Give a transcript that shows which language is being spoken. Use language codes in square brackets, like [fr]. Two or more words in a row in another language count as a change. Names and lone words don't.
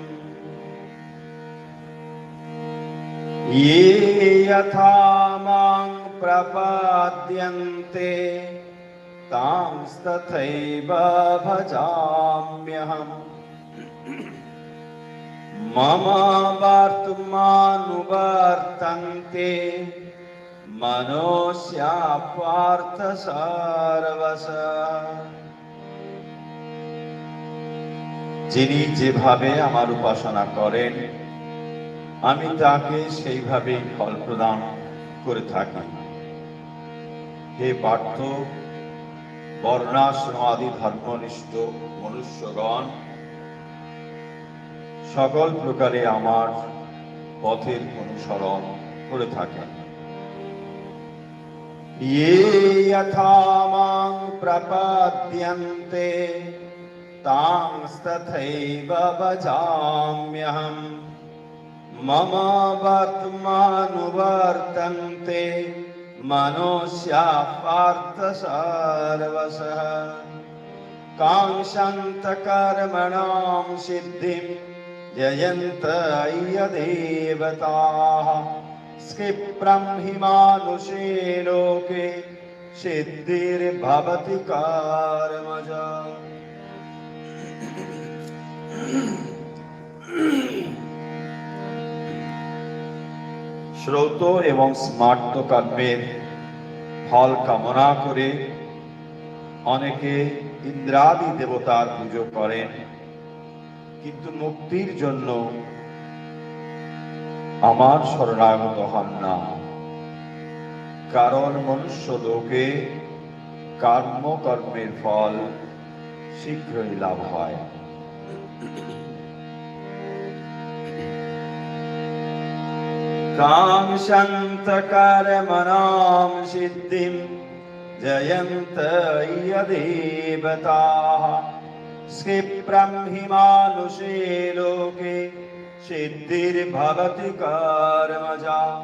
[sa] ये यथा मां प्रपद्यन्ते तांस्तथैव भजाम्यहम्। मम वर्तमानुवर्तन्ते मनुष्या पार्थ सर्वशः। [bn] যিনি যেভাবে আমার উপাসনা করেন আমি তাকে সেইভাবে ফল প্রদান করে থাকি। হে পার্থ, বর্ণাশ্রমাদি ধর্মনিষ্ঠ মনুষ্যগণ সকল প্রকারে আমার পথের অনুসরণ করে থাকেন। [sa] ये यथा मां प्रपद्यन्ते तांस्तथैव भजाम्यहम्। मम वर्तमानुवर्तन्ते मनुष्या पार्थ सर्वशः। काङ्क्षन्त कर्मणां सिद्धिं यजन्त देवताः। क्षिप्रं हि मानुषे लोके सिद्धिर्भवति कर्मजा। [bn] শ্রৌত এবং স্মার্ত কর্মের ফল কামনা করে অনেকে ইন্দ্রাদি দেবতার পুজো করেন, কিন্তু মুক্তির জন্য আমার শরণাগত হন না। কারণ মনুষ্য লোকে কর্মের ফল শীঘ্রই লাভ হয়। [sa] काङ्क्षन्त कर्मणां सिद्धिं जयन्त देवताः। क्षिप्रं हि मानुषे लोके सिद्धिर्भवति कर्मजा।